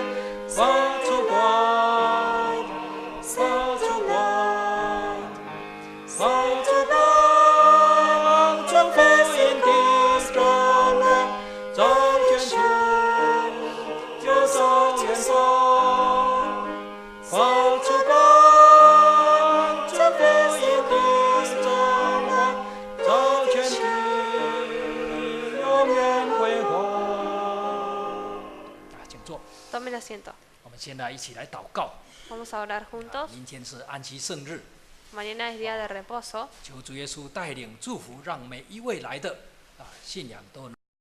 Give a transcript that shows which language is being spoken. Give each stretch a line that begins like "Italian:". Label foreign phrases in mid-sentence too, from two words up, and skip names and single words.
Chinese: 发出光，发出光，发出光，这福音的真光，照全处又照远方，发出光，这福音的真光，照全地，永远辉煌。请坐。
Spanish: Tomen asiento.
Chinese: 我们现在一起来祷告。
Spanish: Vamos a orar juntos.
Chinese: 明天是安息圣日，
Spanish: Mañana es día de reposo.
Chinese: 求主耶稣带领祝福，让每一位来的信仰都能。